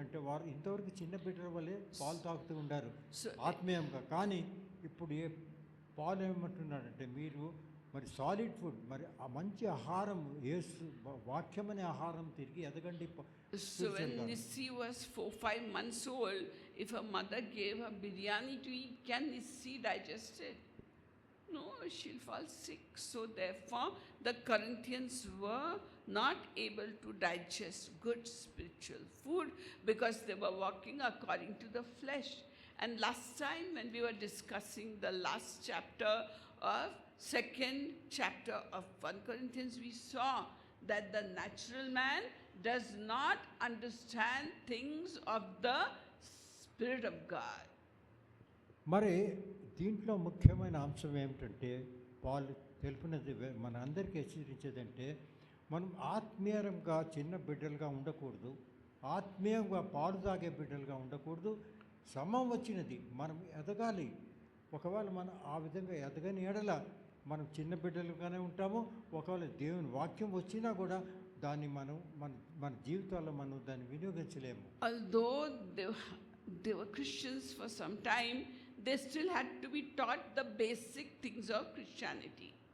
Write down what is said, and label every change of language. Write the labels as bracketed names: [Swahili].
[Telugu] అంటే వారు ఇంతవరకు చిన్న బిడ్డల వల్లే పాలు తాగుతూ ఉండారు ఆత్మీయంగా. కానీ ఇప్పుడు పాలు ఏమంటున్నాడంటే మీరు మరి [English] solid food, [Telugu] మరి ఆ మంచి ఆహారం, యేసు వాక్యం అనే ఆహారం తిరిగి ఎదగండి. [English] So when Nissi was 4-5 months old, if her mother gave her biryani to eat, can Nissi digest it? No, she'll fall sick. So therefore, the Corinthians were not able to digest good spiritual food because they were walking according to the flesh. And last time when we were discussing the last chapter of second chapter of 1 Corinthians, we saw that the natural man does not understand things of the Spirit of God. [Telugu] మరి దీంట్లో ముఖ్యమైన అంశం ఏమిటంటే పాలు తెలిపినది మన అందరికీ హెచ్చరించేదంటే మనం ఆత్మీయంగా చిన్న బిడ్డలుగా ఉండకూడదు, ఆత్మీయంగా పాలు తాగే బిడ్డలుగా ఉండకూడదు. సమయం వచ్చినది మనం ఎదగాలి. ఒకవేళ మనం ఆ విధంగా ఎదగని ఎడల మనం చిన్న బిడ్డలుగానే ఉంటాము. ఒకవేళ దేవుని వాక్యం వచ్చినా కూడా దాన్ని మనం మన జీవితాల్లో మనం దాన్ని వినియోగించలేము. [English] Although they were Christians for some time, they still had to be taught the basic things of Christianity.